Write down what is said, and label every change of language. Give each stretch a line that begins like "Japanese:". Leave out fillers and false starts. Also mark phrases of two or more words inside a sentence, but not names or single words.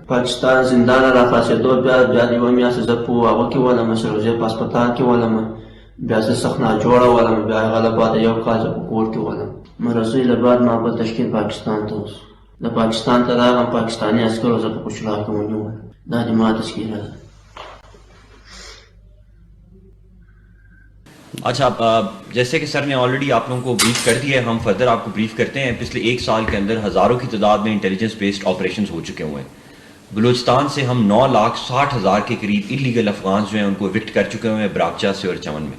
Pashto: پاکستان زندان را خلاصېدو بیا د 1 میاشته زه په هغه کې ولم، سروزې په هسپتال کې ولم. بیا زه سخت ناجوړه ولم. بیا هغه له بعده 1 کال زه په کور کې ولم. مرضۍ له بعد ما په تشکیل پاکستان ته وسو. د پاکستان ته راغلم، پاکستاني عسکرو زه په کوچلا کې ونیولم. دا د ما تذکیره ده.
Urdu: اچھا، جیسے کہ سر نے آلریڈی آپ لوگوں کو بریف کر دیا ہے، ہم فردر آپ کو بریف کرتے ہیں. پچھلے 1 سال کے اندر ہزاروں کی تعداد میں
English: intelligence based operations
Urdu: ہو چکے ہوئے ہیں. بلوچستان سے ہم 9,60,000 کے قریب
English: illegal Afghans
Urdu: جو ہیں ان کو ایوکٹ کر چکے ہوئے ہیں براکچا سے اور چمن میں.